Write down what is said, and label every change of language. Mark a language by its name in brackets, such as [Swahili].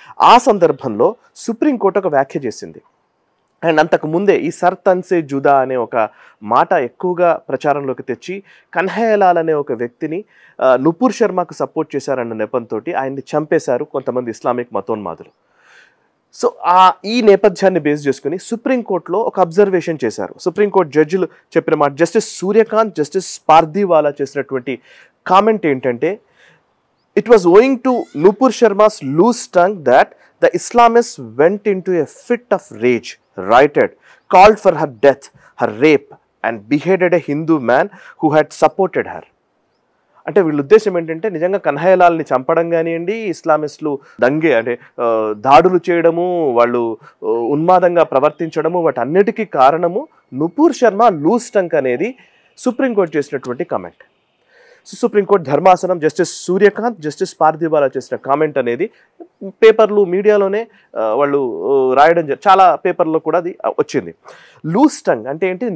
[Telugu] ఆ సందర్భంలో సుప్రీంకోర్టు ఒక వ్యాఖ్య చేసింది. అండ్ అంతకు ముందే ఈ సర్తన్సే జుదా అనే ఒక మాట ఎక్కువగా ప్రచారంలోకి తెచ్చి, కన్హయ్యలాల్ అనే ఒక వ్యక్తిని నూపూర్ శర్మకు సపోర్ట్ చేశారన్న నెపంతో ఆయన్ని చంపేశారు కొంతమంది ఇస్లామిక్ మతోన్మాదులు. సో ఈ నేపథ్యాన్ని బేస్ చేసుకుని సుప్రీంకోర్టులో ఒక అబ్జర్వేషన్ చేశారు. సుప్రీంకోర్టు జడ్జిలు చెప్పిన మాట, జస్టిస్ సూర్యకాంత్, జస్టిస్ పార్దీవాలా చేసినటువంటి కామెంట్ ఏంటంటే, [English] It was owing to Nupur Sharma's loose tongue that the Islamists went into a fit of rage, rioted, called for her death, her rape, and beheaded a Hindu man who had supported her. [Telugu] అంటే వీళ్ళ ఉద్దేశం ఏంటంటే నిజంగా కన్హయ్యలాల్ని చంపడం కానివ్వండి, ఇస్లామిస్టులు అంటే దాడులు చేయడము, వాళ్ళు ఉన్మాదంగా ప్రవర్తించడము, వాటి అన్నిటికీ కారణము నుపూర్ శర్మ లూజ్ టంగ్ అనేది సుప్రీంకోర్టు చేసినటువంటి కామెంట్. సుప్రీంకోర్టు ధర్మాసనం జస్టిస్ సూర్యకాంత్, జస్టిస్ పార్థివాలా చేసిన కామెంట్ అనేది పేపర్లు మీడియాలోనే వాళ్ళు రాయడం చాలా పేపర్లో కూడా అది వచ్చింది. లూజ్ టంగ్ అంటే ఏంటి?